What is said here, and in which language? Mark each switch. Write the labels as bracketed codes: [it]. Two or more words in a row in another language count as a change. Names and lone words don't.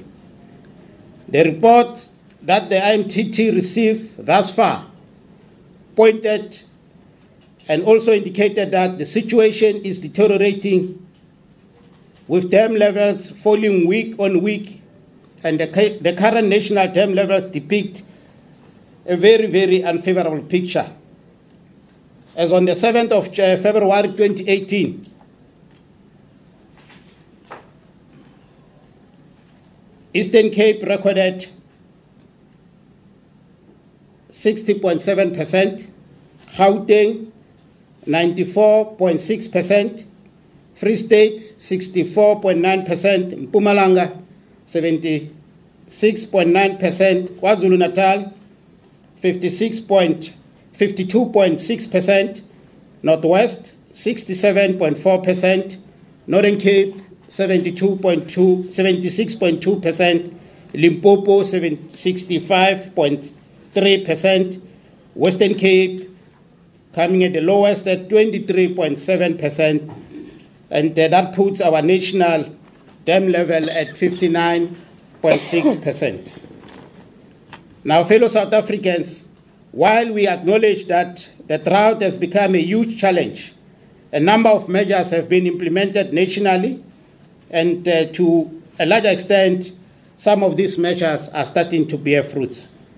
[en] The report that the IMTT received thus far pointed and also indicated that the situation is deteriorating, with dam levels falling week on week, and the current national dam levels depict a very, very unfavorable picture. As on the 7th of February 2018, Eastern Cape recorded 60.7%, Gauteng 94.6%, Free State 64.9%, Mpumalanga 76.9%, KwaZulu-Natal 52.6%, Northwest 67.4%, Northern Cape 76.2%, Limpopo 65.3%, Western Cape coming at the lowest at 23.7%, and that puts our national dam level at 59.6%. Now, fellow South Africans, while we acknowledge that the drought has become a huge challenge, a number of measures have been implemented nationally, and to a large extent, some of these measures are starting to bear fruits.